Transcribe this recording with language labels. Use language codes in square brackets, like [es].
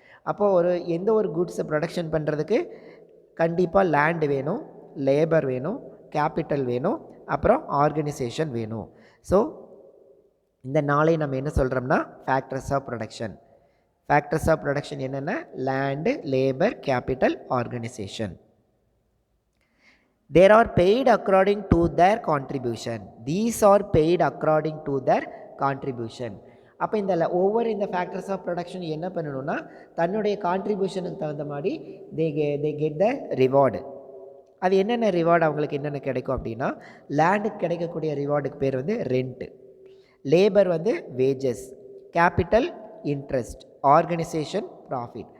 [ta] அப்போது எந்த ஒரு குட்ஸை ப்ரொடக்ஷன் பண்ணுறதுக்கு கண்டிப்பாக லேண்டு வேணும், லேபர் வேணும், கேபிட்டல் வேணும், அப்புறம் ஆர்கனைசேஷன் வேணும். ஸோ இந்த நாளை நம்ம என்ன சொல்கிறோம்னா factors of production. Factors of production என்னென்ன? Land, labour, capital, organisation. [en] They are paid according to their contribution. These are paid according to their contribution. [ta] அப்போ ஒவ்வொரு இந்த ஃபேக்டர்ஸ் ஆஃப் ப்ரொடக்ஷன் என்ன பண்ணணும்னா தன்னுடைய கான்ட்ரிபியூஷனுக்கு தகுந்த மாதிரி [en] They get the reward. [ta] அது என்னென்ன ரிவார்டு அவங்களுக்கு என்னென்ன கிடைக்கும் அப்படின்னா, லேண்டுக்கு கிடைக்கக்கூடிய ரிவார்டுக்கு பேர் வந்து ரெண்ட்டு, லேபர் வந்து wages, capital interest, organisation profit.